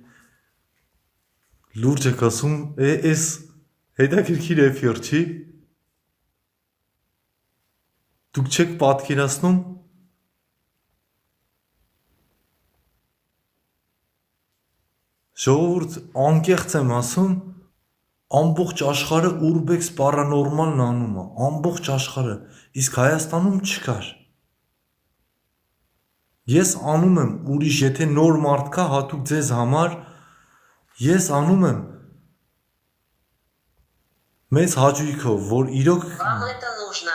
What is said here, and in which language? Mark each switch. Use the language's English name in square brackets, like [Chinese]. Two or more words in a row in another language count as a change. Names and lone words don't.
[Armenian] Լուրջ եք ասում, էս հետաքրքիր էֆիր չի։ Դուք չեք պատկերացնում ժողովուրդ անկեղծ եմ ասում, ամբողջ աշխարհը [English] urbex paranormal- [Armenian] ն անում է, ամբողջ աշխարհը, իսկ Հայաստանում չկար։ Ես անում եմ ուրիշ, եթե նոր մարդ կա հատուկ ձեզ համար, ես անում եմ մեծ հաճույքով, որ իրոք [Russian] Вам это нужно.